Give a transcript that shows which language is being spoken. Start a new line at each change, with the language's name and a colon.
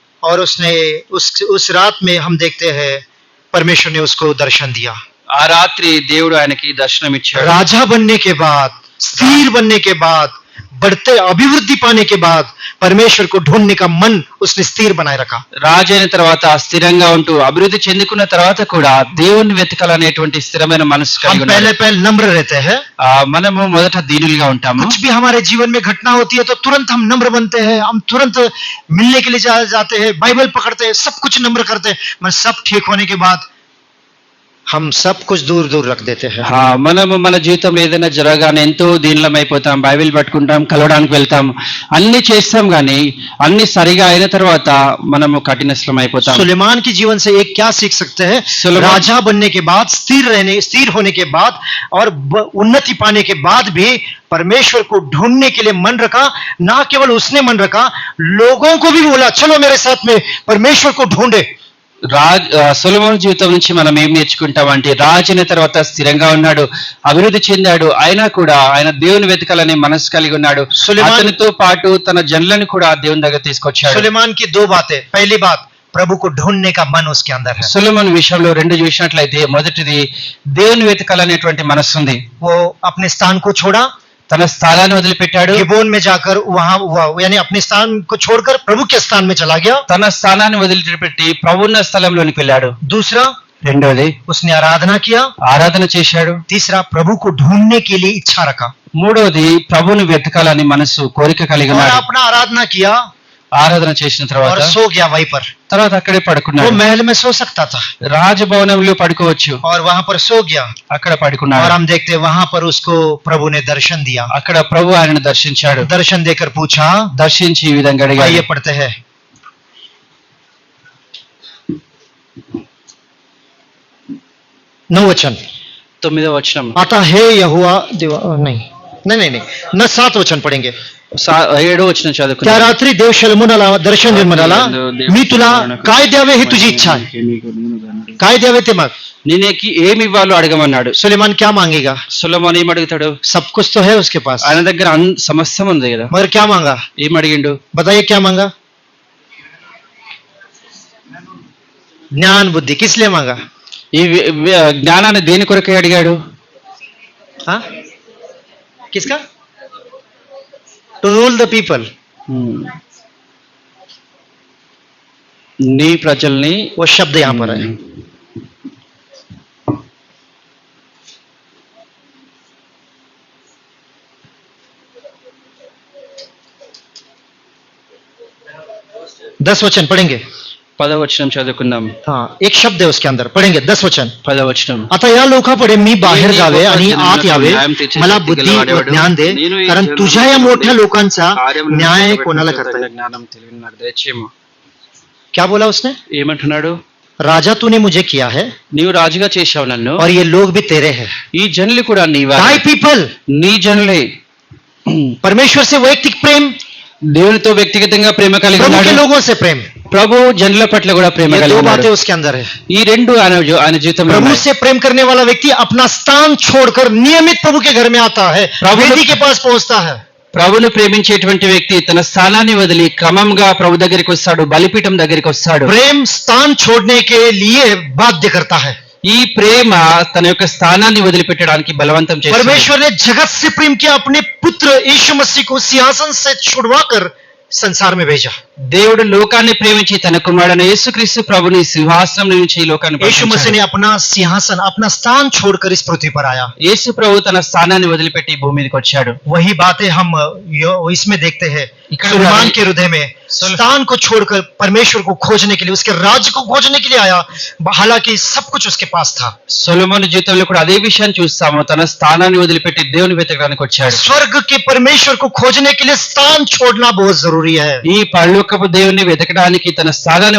Hindi: और उसने उस रात में हम देखते हैं परमेश्वर ने उसको दर्शन दिया।
Telugu: ఆ రాత్రి దేవుడు ఆయనకి దర్శనం ఇచ్చాడు.
Hindi: राजा बनने के बाद, स्थिर बनने के बाद, बढ़ते अभिवृद्धि पाने के बाद परमेश्वर को ढूंढने का मन उसने स्थिर बनाए रखा।
Telugu: రాజు అయిన తర్వాత స్థిరంగా ఉంటూ అభివృద్ధి చెందుకున్న తర్వాత కూడా దేవుణ్ణి వెతకాలనేటువంటి స్థిరమైన మనసు
Hindi: हम
Telugu: కలిగి
Hindi: पहले
Telugu: ఉన్నాడు.
Hindi: पहले नम्र रहते हैं,
Telugu: మనము మొదట దీనులుగా ఉంటాము.
Hindi: कुछ भी हमारे जीवन में घटना होती है तो तुरंत हम नम्र बनते हैं, हम तुरंत मिलने के लिए जाते हैं, बाइबल पकड़ते हैं, सब कुछ नम्र करते हैं। मैं सब ठीक होने के बाद हम सब कुछ दूर दूर रख देते हैं।
Telugu: మనము మన జీవితంలో ఏదైనా జరగానే ఎంతో దీనిలం అయిపోతాం, బైబిల్ పట్టుకుంటాం, కలవడానికి వెళ్తాం, అన్ని చేస్తాం కానీ అన్ని సరిగా అయిన తర్వాత మనము కఠినస్లం అయిపోతాం.
Hindi: सुलेमान के जीवन से एक क्या सीख सकते हैं? सुलेमान- राजा बनने के बाद, स्थिर होने के बाद और उन्नति पाने के बाद भी परमेश्वर को ढूंढने के लिए मन रखा। ना केवल उसने मन रखा, लोगों को भी बोला चलो मेरे साथ में परमेश्वर को ढूंढे।
Telugu: సొలొమోను జీవితం నుంచి మనం ఏం నేర్చుకుంటామంటే రాజు అయిన తర్వాత స్థిరంగా ఉన్నాడు, అభివృద్ధి చెందాడు, అయినా కూడా ఆయన దేవుని వెతకాలనే మనసు కలిగి ఉన్నాడు. అతనితో పాటు తన జనులను కూడా దేవుని దగ్గర తీసుకొచ్చాడు.
Hindi: सुलेमान की दो बातें, पहली बात प्रभु को ढूंढने का मन उसके अंदर है।
Telugu: సొలొమోను విషయంలో రెండు చూసినట్లయితే మొదటిది దేవుని వెతకాలనేటువంటి మనసు ఉంది.
Hindi: वो अपने स्थान को छोड़ा,
Telugu: తన స్థానాన్ని వదిలిపెట్టాడు,
Hindi: गिबोन में जाकर वहां यानी अपने स्थान को छोड़कर प्रभु के स्थान में चला गया।
Telugu: తన స్థానాన్ని వదిలిపెట్టి ప్రభువున్న స్థలంలోనికి వెళ్ళాడు.
Hindi: दूसरा,
Telugu: రెండోది
Hindi: उसने आराधना किया।
Telugu: ఆరాధన చేశాడు.
Hindi: तीसरा, प्रभु को ढूंढने के लिए इच्छा रखा
Telugu: మూడోది ప్రభువుని వెతకాలని మనసు కోరిక కలిగి
Hindi: और
Telugu: ఉన్నాడు.
Hindi: अपना आराधना किया
Telugu: ఆరాధన చేసిన
Hindi: और
Telugu: తర్వాత
Hindi: सो गया वहीं पर।
Telugu: తర్వాత అక్కడే
Hindi: वो
Telugu: పడుకున్నాడు.
Hindi: महल में सो सकता था
Telugu: రాజభవనంలో పడుకోవచ్చు,
Hindi: और वहां पर सो गया।
Telugu: అక్కడ
Hindi: और
Telugu: పడుకున్నాడు.
Hindi: हम देखते हैं वहां पर उसको प्रभु ने दर्शन दिया।
Telugu: అక్కడ ప్రభు ఆయనను దర్శించాడు.
Hindi: दर्शन देकर पूछा,
Telugu: దర్శించి ఈ విధంగా అడిగాడు.
Hindi: आइए पढ़ते हैं। 9 वचन।
Telugu: 9వ వచనం.
Hindi: आता है यहोवा नहीं नहीं नहीं नहीं न 7 वचन पढ़ेंगे।
Telugu: 7వ వచనం
Marathi: त्या
Telugu: చదువుకున్నాడు.
Marathi: रात्री देव शलमोनाला दर्शन निर्मलाला मी तुला काय द्यावे ही तुझी इच्छा आहे, काय द्यावे ते माग।
Telugu: నేనేకి ఏమి ఇవ్వాలో అడగమన్నాడు.
Hindi: सुलेमान क्या मांगेगा?
Telugu: సొలొమోను ఏం అడుగుతాడు?
Hindi: सब कुछ तो है उसके पास,
Telugu: ఆయన దగ్గర సమస్తం ఉంది కదా,
Hindi: मगर क्या मांगा?
Telugu: ఏం అడిగిండు?
Hindi: बताइए क्या मांगा? ज्ञान बुद्धि। किस लिए मांगा?
Telugu: ఈ జ్ఞానాన్ని దేని కొరకే అడిగాడు?
Hindi: हाँ किसका?
English: To rule the people.
Telugu: నీ ప్రజల్ని
Hindi: वो शब्द यहाँ पर है। दस वचन पढ़ेंगे।
Telugu: 10వ వచనం చదువుకుందాం.
Hindi: हाँ एक शब्द है उसके अंदर, पढ़ेंगे 10 वचन।
Telugu: 10వ వచనం.
Marathi: आता या लोकापुढे मी बाहेर जावे आणि आत यावे, मला बुद्धी व ज्ञान दे, कारण तुझ्या या मोठ्या लोकांचा न्याय कोणाला करता येईल?
Telugu: జ్ఞానం తెలివిని నాకు దయచేయము.
Hindi: क्या बोला उसने?
Telugu: ఏమంటున్నాడు?
Hindi: राजा तूने मुझे किया है
Telugu: నీవు రాజుగా చేశావు నన్ను,
Hindi: और ये लोग भी तेरे हैं।
Telugu: ఈ జనులు కూడా నీవా,
English: My people.
Telugu: నీ జనులే.
Hindi: परमेश्वर से वैयक्तिक प्रेम,
Telugu: దేవునితో వ్యక్తిగతంగా ప్రేమ కలిగి
Hindi: प्रभु के
Telugu: ఉన్నాడు.
Hindi: लोगों से प्रेम,
Telugu: ప్రభు జనుల పట్ల కూడా ప్రేమ
Hindi: ये
Telugu: కలిగి
Hindi: दो
Telugu: ఉన్నాడు.
Hindi: बातें उसके अंदर है।
Telugu: ఈ రెండు ఆయన జీవితంలో
Hindi: प्रभु
Telugu: ఉన్నాయి.
Hindi: से प्रेम करने वाला व्यक्ति अपना स्थान छोड़कर नियमित प्रभु के घर में आता है, वेदी के पास पहुंचता है।
Telugu: ప్రభుని ప్రేమించేటువంటి వ్యక్తి తన స్థానాన్ని వదిలి క్రమంగా ప్రభు దగ్గరికి వస్తాడు, బలిపీఠం దగ్గరికి వస్తాడు.
Hindi: प्रेम स्थान छोड़ने के लिए बाध्य करता है।
Telugu: ఈ ప్రేమ తన యొక్క స్థానాన్ని వదిలిపెట్టడానికి బలవంతం చేస్తుంది.
Hindi: परमेश्वर ने जगत से प्रेम किया, अपने पुत्र यीशु मसीह को सिंहासन से छुड़वाकर संसार में भेजा।
Telugu: దేవుడు లోకాన్ని ప్రేమించి తన కుమారుడైన యేసుక్రీస్తు ప్రభుని సింహాసనం నుంచి ఈ లోకాన్ని
Hindi: यीशु मसीह
Telugu: పంపించాడు.
Hindi: ने अपना सिंहासन, अपना स्थान छोड़कर इस पृथ्वी पर आया।
Telugu: యేసు ప్రభు తన స్థానాన్ని వదిలిపెట్టి ఈ భూమి మీదకి వచ్చాడు.
Hindi: वही बातें हम इसमें देखते हैं। इकट्ठा सुलेमान है। के हृदय में स्थान को छोड़कर परमेश्वर को खोजने के लिए, उसके राज्य को खोजने के लिए आया, हालांकि सब कुछ उसके पास था।
Telugu: సొలొమోను జీవితంలో కూడా అదే విషయాన్ని చూస్తాము. తన స్థానాన్ని వదిలిపెట్టి దేవుని వెతకడానికి వచ్చాడు.
Hindi: स्वर्ग के परमेश्वर को खोजने के लिए स्थान छोड़ना बहुत जरूरी है।
Telugu: ఈ పరలోకపు దేవుని వెతకడానికి తన స్థానాన్ని